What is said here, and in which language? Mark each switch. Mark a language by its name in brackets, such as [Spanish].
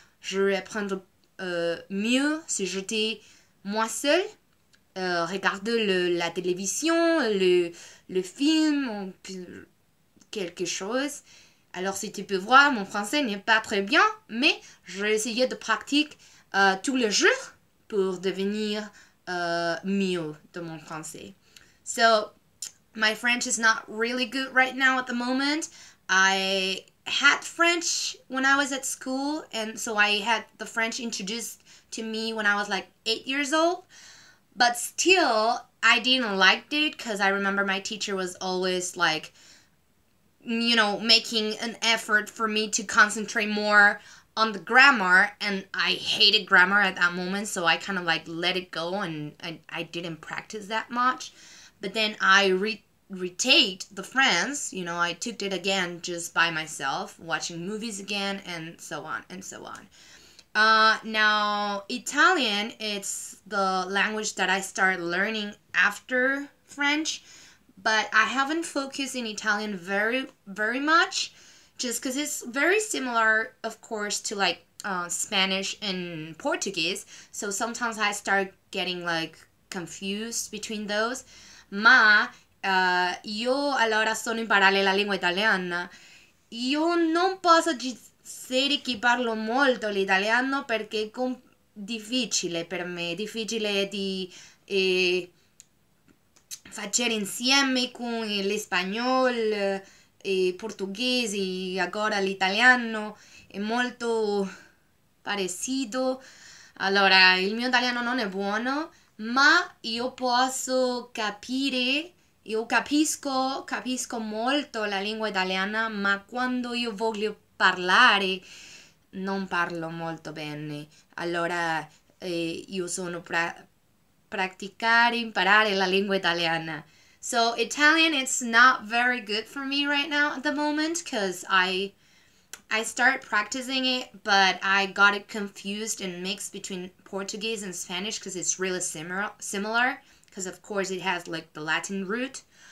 [French] Je vais apprendre mieux si j'étais moi seule, regarder la télévision, le film, ou quelque chose. Alors, si tu peux voir, mon français n'est pas très bien, mais j'ai essayé de pratiquer tous les jours pour devenir mieux de mon français. [English] So my French is not really good right now at the moment. I had French when I was at school, and so I had the French introduced to me when I was like 8 years old. But still, I didn't like it because I remember my teacher was always like, making an effort for me to concentrate more on the grammar, and I hated grammar at that moment, so I kind of like let it go, and I didn't practice that much. But then I retake the French, I took it again just by myself, watching movies again, and so on and so on. Now Italian, it's the language that I started learning after French, but I haven't focused in Italian very, very much, just because it's very similar, of course, to like Spanish and Portuguese. So sometimes I start getting like confused between those. [Italian] Ma io allora sono imparare la lingua italiana. Io non posso dire che parlo molto l'italiano perché è difficile per me, difficile di facere insieme con l'espagnolo, il portoghese e agora l'italiano è molto parecido. Allora, il mio italiano non è buono, ma io posso capire, io capisco molto la lingua italiana, ma quando io voglio parlare non parlo molto bene. Allora, io sono imparare la lingua italiana. [English] So Italian, it's not very good for me right now at the moment because I started practicing it, but I got it confused and mixed between Portuguese and Spanish because it's really similar because of course it has like the Latin root.